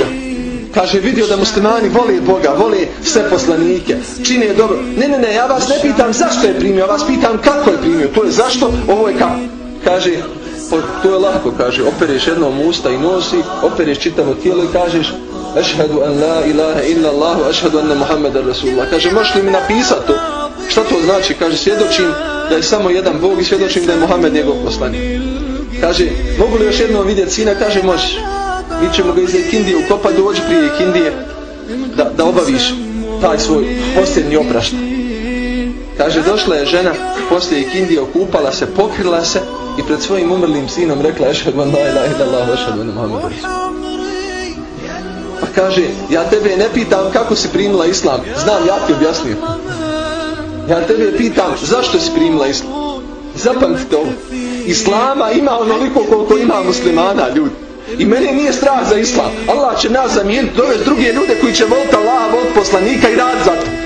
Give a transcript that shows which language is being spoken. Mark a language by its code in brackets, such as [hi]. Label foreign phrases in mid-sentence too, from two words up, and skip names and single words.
[bs] Kaže, vidio da muslimani vole Boga, vole sve poslanike, čine je dobro. Ne, ja vas ne pitam zašto je primio, ja vas pitam kako je primio. To je zašto, ovo je kako. Kaže, to je lako, kaže, opereš jednom usta i nosi, opereš čitavo tijelo i kažeš [ar] أشهد أن لا إله إلا الله أشهد أن محمدا رسول الله. [bs] Kaže, možeš li mi napisati to? Šta to znači? Kaže, svjedočim da je samo jedan Bog i svjedočim da je Muhammed njegov poslanik. Kaže, mogu li još jednom vidjeti sina? Kaže, možeš. Mi ćemo ga iz ikindije ukopati, dođi prije ikindije da obaviš taj svoj posljednji oprašt. Kaže, došla je žena poslije ikindije, okupala se, pokrila se i pred svojim umrlim sinom rekla [ar] أشهد أن لا إله إلا الله أشهد أن محمدا رسول الله. [bs] Pa kaže, ja tebe ne pitam kako si primila islam, znam, ja ti objasnio. Ja tebe pitam zašto si primila islam. Zapamtite ovo. Islama ima onoliko koliko ima muslimana, ljudi. I mene nije strah za islam. Allah će nas zamijeniti, dovesti druge ljude koji će voliti Allaha, voliti poslanika i raditi za to.